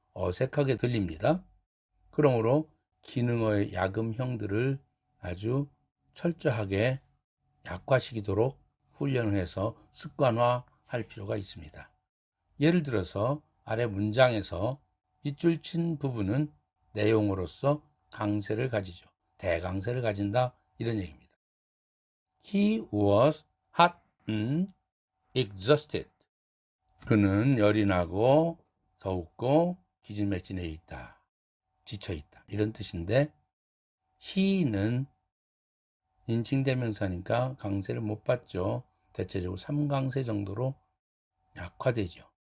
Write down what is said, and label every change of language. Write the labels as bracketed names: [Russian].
[Korean] 어색하게 들립니다. 그러므로 기능어의 야금형들을 아주 철저하게 약화시키도록 훈련을 해서 습관화할 필요가 있습니다. 예를 들어서 아래 문장에서 밑줄 친 부분은 내용으로서 강세를 가지죠. 대강세를 가진다 이런 얘기입니다. [English] He was hot and exhausted. [Korean] 그는 열이 나고 더웠고 기진맥진해 있다. 지쳐 있다. 이런 뜻인데 he는 인칭대명사니까 강세를 못 받죠. 대체적으로 3강세 정도로 약화되죠.